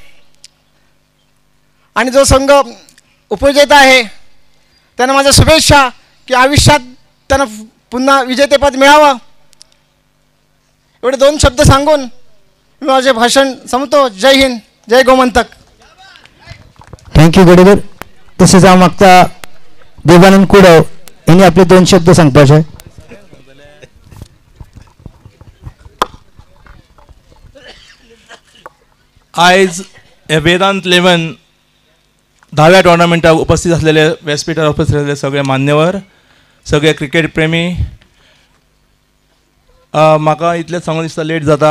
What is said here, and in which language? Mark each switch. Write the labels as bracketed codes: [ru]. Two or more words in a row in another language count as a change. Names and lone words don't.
[mr] आणि जो संघ उपविजेता आहे त्यांना माझ्या शुभेच्छा की आयुष्यात त्यांना पुन्हा विजेतेपद मिळावं. एवढे 2 शब्द सांगून मी माझे भाषण संपतो. जय हिंद, जय गोमंतक. [en] thank you [kok] गडेकर. तसेच हांव मागता देवानंद कुडव यांनी आपले 2 शब्द सांगपाचे. आयज हे वेदांत 11 10व्या टोर्नामेंटाक उपस्थित असलेले, व्यासपीठार उपस्थित असलेले सगळे मान्यवर, सगळे क्रिकेट प्रेमी, म्हाका इतलेंच सांगून दिसता लेट जाता.